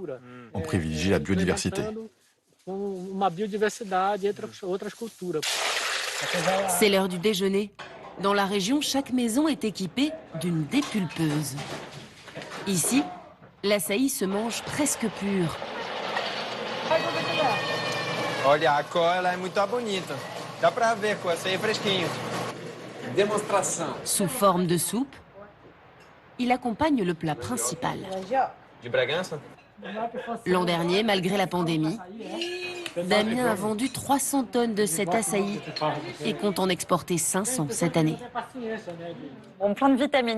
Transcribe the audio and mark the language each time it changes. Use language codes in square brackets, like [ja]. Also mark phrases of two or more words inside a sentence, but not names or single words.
[fr] On privilégie la biodiversité. C'est l'heure du déjeuner. Dans la région, chaque maison est équipée d'une dépulpeuse. Ici, l'açaï se mange presque pur. [pt] Olha, a cor ela é muito bonita. Dá pra ver com açaí fresquinho. Demonstração. [fr] Sous forme de soupe, il accompagne le plat principal. [pt] De Bragança? [fr] L'an dernier, malgré la pandémie, Damien a vendu 300 tonnes de cet açaï et compte en exporter 500 cette année. Bon, plein de vitamines.